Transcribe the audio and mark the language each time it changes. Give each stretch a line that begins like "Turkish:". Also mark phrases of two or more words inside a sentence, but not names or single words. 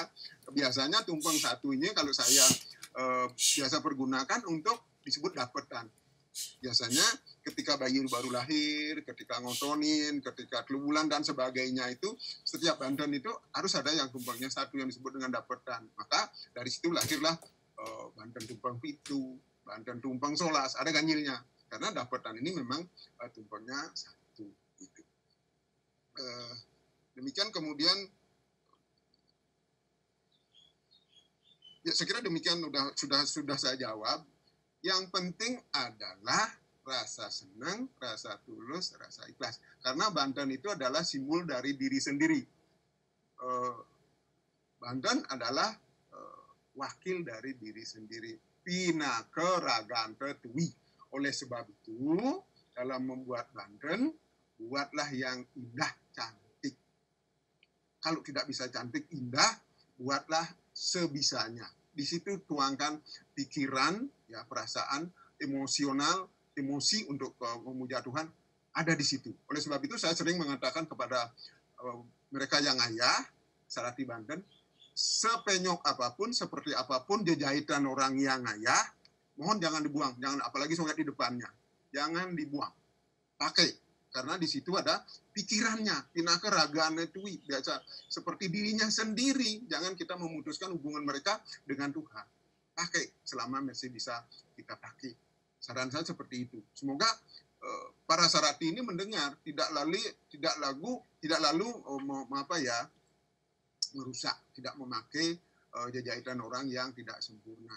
Indonesian: Biasanya tumpeng satu ini kalau saya biasa pergunakan untuk disebut dapetan. Biasanya ketika bayi baru lahir, ketika ngotonin, ketika kelubulan dan sebagainya itu, setiap Banten itu harus ada yang tumpengnya satu yang disebut dengan dapetan. Maka dari situ lahirlah Banten tumpeng pitu, Banten tumpeng solas, ada ganjilnya. Karena dapetan ini memang tumpengnya satu. Gitu. Demikian kemudian Ya, saya kira demikian sudah saya jawab. Yang penting adalah rasa senang, rasa tulus, rasa ikhlas. Karena Banten itu adalah simbol dari diri sendiri. Banten adalah wakil dari diri sendiri.
Balinese: Pinake ragante tuwi.
Indonesian: Oleh sebab itu, dalam membuat Banten, buatlah yang indah, cantik. Kalau tidak bisa cantik, indah, buatlah sebisanya. Di situ tuangkan pikiran, ya, perasaan, emosional, emosi untuk memuja Tuhan ada di situ. Oleh sebab itu saya sering mengatakan kepada mereka yang ayah, Sarati Banten, sepenyok apapun, seperti apapun jahitan orang yang ayah, mohon jangan dibuang, jangan, apalagi soalnya di depannya, jangan dibuang, pakai, karena di situ ada pikirannya,
Balinese: pinake ragane tuwi,
Indonesian: biasa seperti dirinya sendiri. Jangan kita memutuskan hubungan mereka dengan Tuhan. Pakai selama masih bisa kita pakai. Saran saya seperti itu. Semoga para Sarati ini mendengar, tidak lalu merusak, tidak memakai jahitan orang yang tidak sempurna.